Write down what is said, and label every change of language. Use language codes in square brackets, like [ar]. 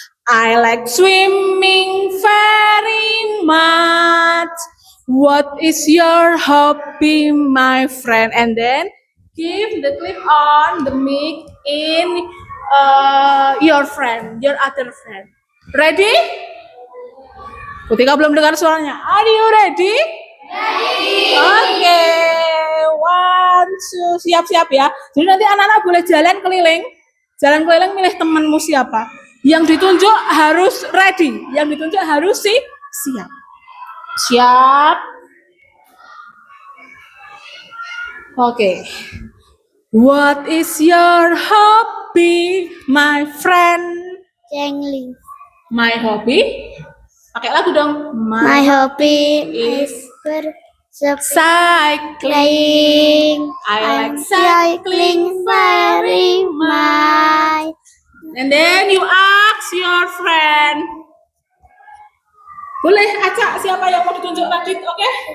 [en] I like swimming very much. What is your hobby, my friend? And then give the clip on the mic in your friend, your other friend. Ready? [id] Ketika belum dengar suaranya. [en] Are you ready? Ready. Oke. One, two. [id] Siap-siap ya. Jadi nanti anak-anak boleh jalan keliling. Jalan keliling milih temanmu siapa. Yang ditunjuk harus ready. Yang ditunjuk harus siap. Siap. Oke. [en] What is your hobby, my friend? Jangling. My hobby? [id] Pakai lagu dong. [en] My hobby is cycling. I like cycling very much. And then you ask your friend. [id] Boleh acak siapa yang mau ditunjuk Radit, oke?